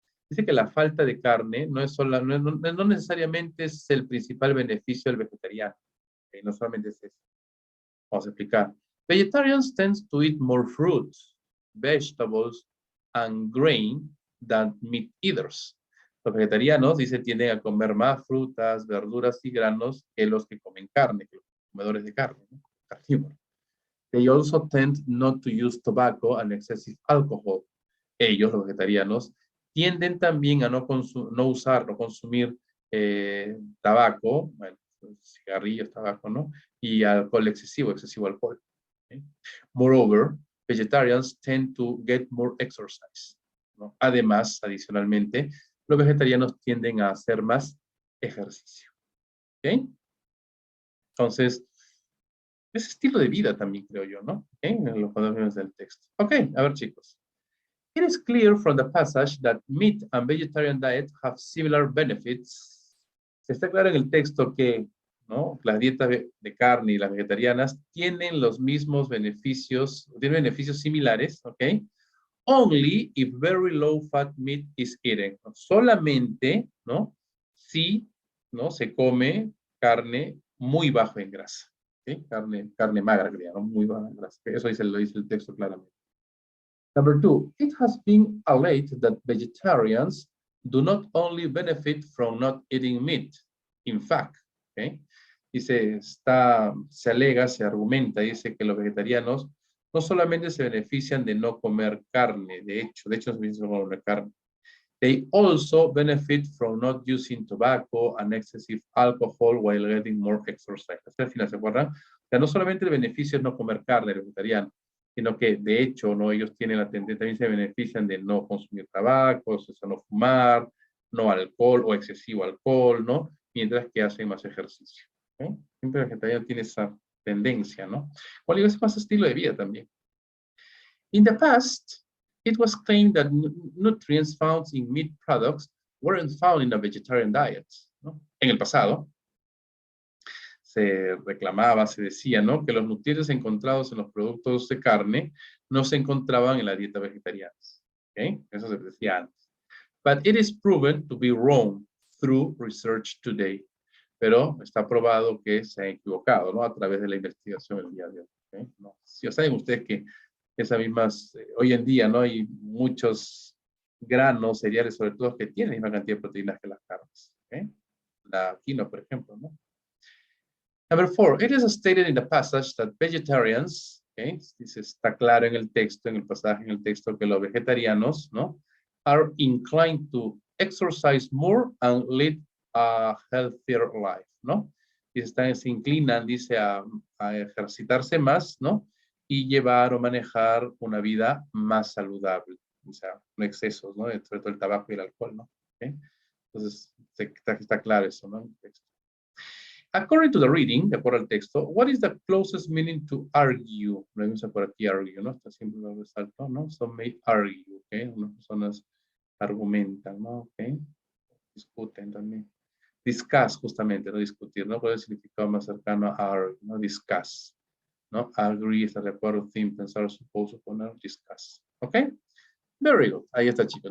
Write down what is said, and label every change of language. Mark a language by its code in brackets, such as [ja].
[es] Dice que la falta de carne no necesariamente es el principal beneficio del vegetariano. Okay, no solamente es eso. Vamos a explicar. [en] Vegetarians tend to eat more fruits, vegetables, and grain than meat eaters. [es] Los vegetarianos, dice, tienden a comer más frutas, verduras y granos que los que comen carne, que los comedores de carne, ¿no? Carnívoros. [en] They also tend not to use tobacco and excessive alcohol. [es] Ellos, los vegetarianos, tienden también a no usar, no consumir tabaco, bueno, cigarrillos, tabaco, ¿no? Y alcohol excesivo alcohol. [en] ¿Okay? Moreover, vegetarians tend to get more exercise, ¿no? [es] Además, adicionalmente, los vegetarianos tienden a hacer más ejercicio. ¿Ok? Entonces, es estilo de vida también, creo yo, ¿no? ¿Okay? En los cuadernos del texto. Ok, a ver, chicos. [en] It is clear from the passage that meat and vegetarian diet have similar benefits. [es] Está claro en el texto que, ¿no?, las dietas de carne y las vegetarianas tienen los mismos beneficios, tienen beneficios similares, ¿ok? [en] Only if very low fat meat is eaten. [es] Solamente, ¿no?, si, ¿no?, se come carne muy bajo en grasa. ¿Okay? Carne magra, ¿no? Muy baja en grasa. Eso lo dice el texto claramente. [en] Number 2, it has been alleged that vegetarians do not only benefit from not eating meat. In fact, [es] ¿okay? Dice, se alega, se argumenta, dice que los vegetarianos no solamente se benefician de no comer carne, de hecho se benefician de no comer carne. [en] They also benefit from not using tobacco and excessive alcohol while getting more exercise. [es] Al final, ¿se acuerdan? O sea, no solamente el beneficio es no comer carne, el vegetariano, sino que de hecho, ¿no?, ellos tienen la tendencia, también se benefician de no consumir tabaco, o sea, no fumar, no alcohol o excesivo alcohol, ¿no? Mientras que hacen más ejercicio. ¿Okay? Siempre el vegetariano tiene esa tendencia, ¿no? O es más estilo de vida también. [en] In the past, it was claimed that nutrients found in meat products weren't found in a vegetarian diet, ¿no? [es] En el pasado, se reclamaba, se decía, ¿no?, que los nutrientes encontrados en los productos de carne no se encontraban en la dieta vegetariana. ¿Okay? Eso se decía antes. But it is proven to be wrong through research today. Pero está probado que se ha equivocado, ¿no?, a través de la investigación el día de hoy. ¿Okay? No. Si saben ustedes que esas mismas, hoy en día, ¿no?, hay muchos granos, cereales, sobre todo, que tienen la misma cantidad de proteínas que las carnes. ¿Okay? La quinoa, por ejemplo, ¿no? [en] Number 4, it is stated in the passage that vegetarians, okay, [es] dice, está claro en el texto, en el pasaje, en el texto, que los vegetarianos, [en] ¿no?, are inclined to exercise more and lead a healthier life, ¿no? [es] Y se inclinan, dice, a ejercitarse más, ¿no?, y llevar o manejar una vida más saludable, o sea, no excesos, ¿no?, sobre todo el tabaco y el alcohol, ¿no? ¿Okay? Entonces, está claro eso, ¿no?, en el texto. [en] According to the reading, [es] de acuerdo al texto, [en] what is the closest meaning to argue? [es] Lo vemos por aquí, argue, ¿no? Está siempre lo resalto, ¿no? [en] Some may argue, [es] ¿ok? Unas personas argumentan, ¿no? ¿Ok? Discuten también. Discuss, justamente, no discutir, ¿no? ¿Cuál es el significado más cercano a argue, ¿no? Discuss, ¿no? Agree, estar de acuerdo, think, pensar, suppose, poner, discuss. ¿Ok? [en] Very good. [es] Ahí está, chicos.